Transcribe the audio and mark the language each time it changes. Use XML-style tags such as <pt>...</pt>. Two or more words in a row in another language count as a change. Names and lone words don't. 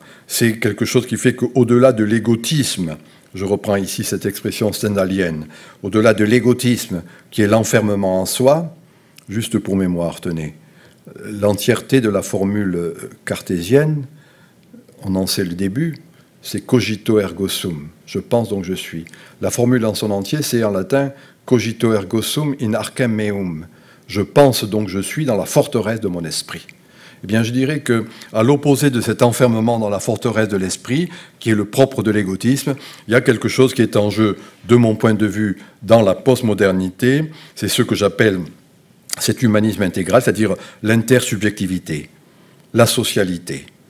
<fr>C'est quelque chose qui fait qu'au-delà de l'égotisme, je reprends ici cette expression stendhalienne, au-delà de l'égotisme qui est l'enfermement en soi, juste pour mémoire, tenez, l'entièreté de la formule cartésienne, on en sait le début, c'est</fr> <la>cogito ergo sum.</la> <fr>Je pense donc je suis. La formule en son entier, c'est en latin</fr> <la>cogito ergo sum in archem meum.</la> <fr>Je pense donc je suis dans la forteresse de mon esprit. Eh bien, je dirais qu'à l'opposé de cet enfermement dans la forteresse de l'esprit, qui est le propre de l'égotisme, il y a quelque chose qui est en jeu, de mon point de vue, dans la postmodernité. C'est ce que j'appelle cet humanisme intégral, c'est-à-dire l'intersubjectivité, la socialité.</fr>